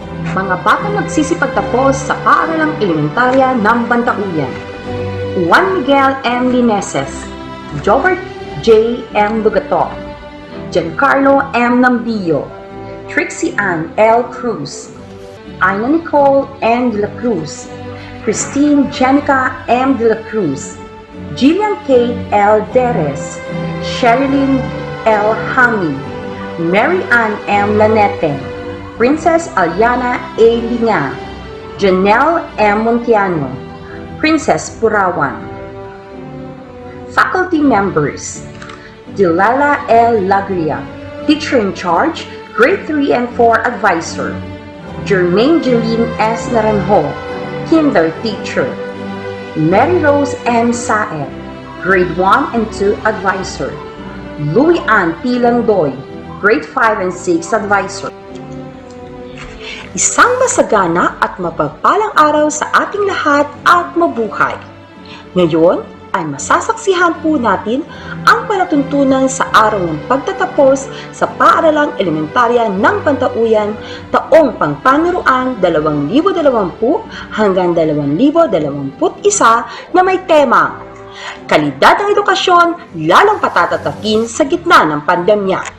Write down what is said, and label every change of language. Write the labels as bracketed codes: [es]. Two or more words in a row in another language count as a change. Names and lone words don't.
[tl] Mga batang nagsisipagtapos sa paaralang elementarya ng Bantauyan. Juan Miguel M. Lineses, Jobert J. M. Lugato, Giancarlo M. Nambillo, Trixie Ann L. Cruz, Aina Nicole M. de la Cruz, Christine Jenica M. de la Cruz, Jillian Kate L. Deres, Sherilyn L. Hami, Mary Ann M. Lanete, Princess Aliana A. Linga, Janelle M. [en] Montiano, Princess Purawan. Faculty members: Dilala L. Lagria, Teacher in Charge, Grade 3 and 4 Advisor; Jermaine Jeline S. Naranjo, Kinder Teacher; Mary Rose M. Saed, Grade 1 and 2 Advisor; Louis Ann P. Landoy, Grade 5 and 6 Advisor. [tl] Isang masagana at mapagpalang araw sa ating lahat at mabuhay. Ngayon ay masasaksihan po natin ang palatuntunan sa araw ng pagtatapos sa paaralang elementarya ng Bantauyan taong pangpanuruan 2020 hanggang 2021 na may tema Kalidad ng Edukasyon lalong patatatakin sa gitna ng pandemya.